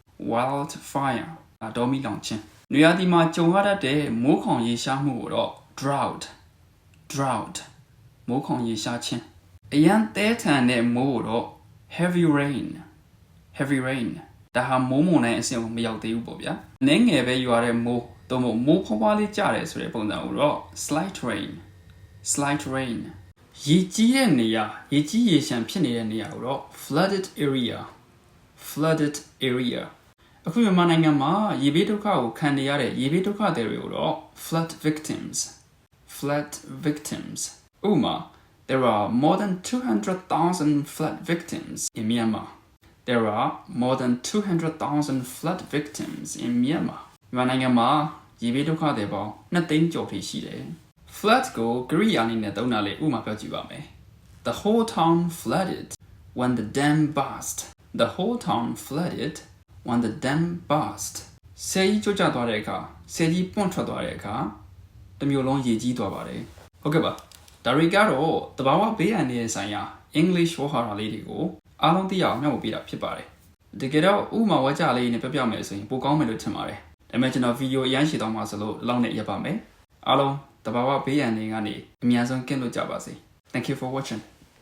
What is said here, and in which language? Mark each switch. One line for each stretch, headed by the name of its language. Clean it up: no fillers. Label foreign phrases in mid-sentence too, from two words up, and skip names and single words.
Burmese: တောမီလောင်ခြင်းနွေရာသီမှာကြုံရတတ်တဲ့မိုးခေါင်ရေရှားမှုကိုတော့ drought မိုးခေါင်ရေရှားခြင်းအရန်တဲထန်တဲ့မိုးကိုတော့
English: heavy rain
Burmese: ဒါဟာမိုးမုန်တိုင်းအဆင့်ကိုမရောက်သေးဘူးပေါ့ဗျာနည်းငယ်ပဲရွာတဲ့မိုးတော့မိုးဖွားဖွားလေးကျတယ်ဆိုတဲ့ပုံစံကိုတော့
English: slight rain
Burmese: ရေကြီးတဲ့နေရာရေကြီးရေရှမ်းဖြစ်နေတဲ့နေရာကိုတော့ flooded area အခုမြန်မာနိုင်ငံမှာရေဘေးဒုက္ခကိုခံနေရတဲ့ရေဘေးဒုက္ခသည်တွေကိုတော့
English: flood victims
Burmese: ဥပမာ
English: there are more than 200,000 flood victims in Myanmar
Burmese: မြန်မာ နိုင်ငံမှာရေဘေးဒုက္ခသည်ပေါင်း2သိန်းကျော်ထိရှိတယ် flood ကိုကရိယာအနေနဲ့သုံးတာလေဥပမာပြောကြည့်ပါမယ်
English: The whole town flooded when the dam burst
Burmese: ဆယ်ကြီးကျကျသွားတဲ့အခါဆယ်ကြီးပွန့်ထွက်သွားတဲ့အခါတစ်မျိုးလုံးရေကြီးသွားပါတယ်ဟုတ်ကဲ့ပါဒါတွေကတော့တဘာဝဘေးအန္တရာယ်ဆိုင်ရာ English ဝါဟာရလေးတွေကိုအားလုံးသိရအောင်မျှဝေပေးတာဖြစ်ပါတယ်တကယ်တော့ဥပမာဝါကျလေးနဲ့ပြမယ်ဆိုရင်ပိုကောင်းမယ်လို့ထင်ပါတယ်ဒါပေမဲ့ကျွန်တော်ဗီဒီယိုအရင်ရှည်သွားမှာဆိုလို့အလောက်နဲ့ရပ်ပါမယ်အားလုံးတဘာဝဘေးအန္တရာယ်ကနေအများဆုံးကင်းလို့ကြပါစေ
English: Thank you for watching